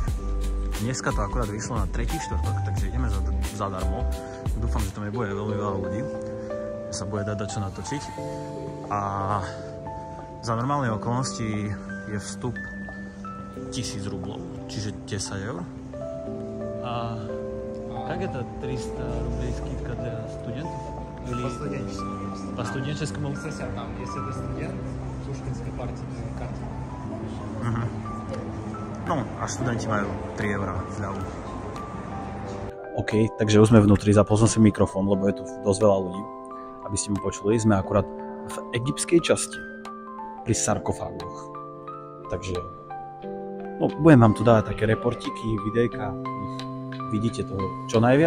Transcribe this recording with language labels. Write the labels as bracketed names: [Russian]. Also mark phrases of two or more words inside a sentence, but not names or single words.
[Slovak] Dneska to akurát vyšlo na tretí štvrtok, takže ideme zadarmo. Dúfam, že to nebude veľmi veľa ľudí, že sa bude dať čo natočiť. A za normálnej okolnosti je vstup 1000 rublov, čiže 10 eur. [Russian] A как это 300 рублей скидка для студентов? Или... По студенческому? Кстати, там, если это студент, Пушкинской партии карты. [Slovak] No a študenti majú 3 eurá zľavu. OK, takže už sme vnútri, zapol som si mikrofón, lebo je tu dosť veľa ľudí. Aby ste ma počuli, sme akurát v egyptskej časti pri sarkofágoch. Takže no, budem vám tu dávať také reportiky, videjka, vidíte toho čo najviac.